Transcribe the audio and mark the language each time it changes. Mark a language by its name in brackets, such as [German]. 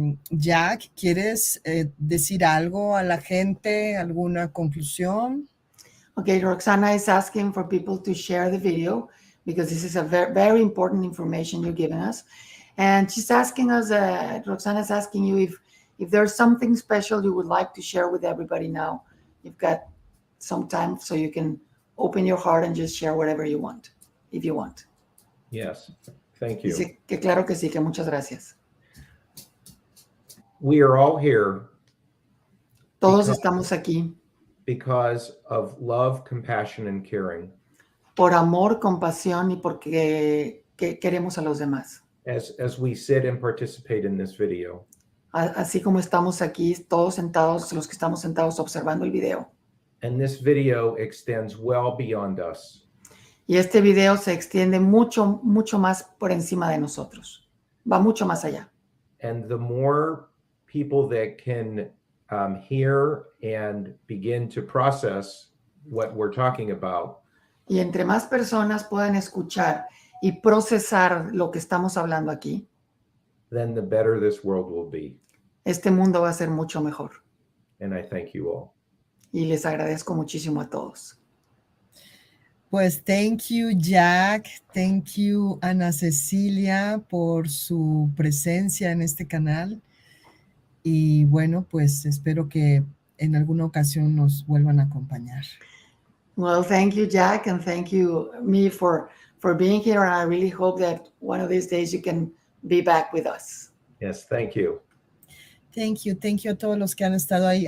[Spanish] Jack, ¿quieres decir algo a la gente? ¿Alguna conclusión? [English] Okay, Roxana is asking for people to share the video, because this is a very, very important information you're giving us. And she's asking us, Roxana is asking you if there's something special you would like to share with everybody now. You've got some time, so you can open your heart and just share whatever you want, if you want. Yes, thank you. [Spanish] Dice que claro que sí, que muchas gracias. [English] We are all here. [Spanish] Todos estamos aquí. [English] Because of love, compassion, and caring. [Spanish] Por amor, compasión y porque queremos a los demás. [English] As we sit and participate in this video. [Spanish] Así como estamos aquí, todos sentados, los que estamos sentados observando el video. [English] And this video extends well beyond us. [Spanish] Y este video se extiende mucho, mucho más por encima de nosotros. Va mucho más allá. [English] And the more people that can hear and begin to process what we're talking about. [Spanish] Y entre más personas puedan escuchar y procesar lo que estamos hablando aquí, [English] then the better this world will be. [Spanish] Este mundo va a ser mucho mejor. [English] And I thank you all. [Spanish] Y les agradezco muchísimo a todos. Pues [English] thank you, Jack. Thank you, [Spanish] Ana Cecilia, por su presencia en este canal. Y bueno, pues espero que en alguna ocasión nos vuelvan a acompañar. [English] Well, thank you, Jack, and thank you, me, for being here. And I really hope that one of these days you can be back with us. Yes, thank you. Thank you [Spanish] a todos los que han estado ahí.